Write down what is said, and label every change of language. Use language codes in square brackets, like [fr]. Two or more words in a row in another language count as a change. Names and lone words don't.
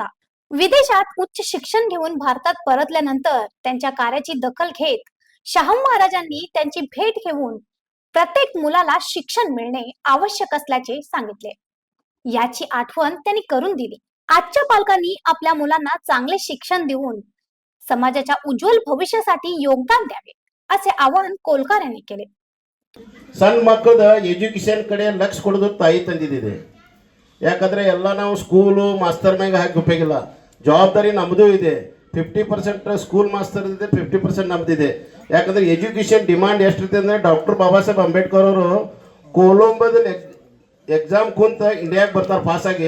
[mr] विदेशात उच्च शिक्षण घेऊन भारतात परतल्यानंतर त्यांच्या कार्याची दखल घेत शाहू महाराजांनी त्यांची भेट घेऊन प्रत्येक मुलाला शिक्षण मिळणे आवश्यक असल्याचे सांगितले. याची आठवण त्यांनी करून दिली. आजच्या पालकांनी आपल्या मुलांना चांगले शिक्षण देऊन समाजाच्या उज्ज्वल भविष्यासाठी योगदान द्यावे, असे आवाहन कोलकार यांनी केले. [kn] ಸಣ್ಣ ಮಕ್ಕಳದ ಎಜುಕೇಶನ್ ಕಡೆ ಲಕ್ಷ ಕೊಡೋದು ತಾಯಿ ತಂದಿದೆ. ಯಾಕಂದ್ರೆ ಎಲ್ಲ ನಾವು [en] school master [kn] ಮ್ಯಾಗ ಹಾಕಿ ಉಪಯೋಗಿಲ್ಲ. ಜವಾಬ್ದಾರಿ ನಮ್ಮದು ಇದೆ. 50% [en] school master [kn] ಇದೆ, 50% ನಮ್ದಿದೆ. ಯಾಕಂದ್ರೆ [en] education demand [kn] ಎಷ್ಟಿರುತ್ತೆ ಅಂದ್ರೆ ಡಾಕ್ಟರ್ ಬಾಬಾ ಸಾಹೇಬ್ ಅಂಬೇಡ್ಕರ್ ಅವರು ಕೊಲಂಬೋದಲ್ಲಿ ಎಕ್ಸಾಮ್ ಕುಂತ ಇಂಡಿಯಾಗೆ ಬರ್ತಾರೆ ಪಾಸ್ ಆಗಿ.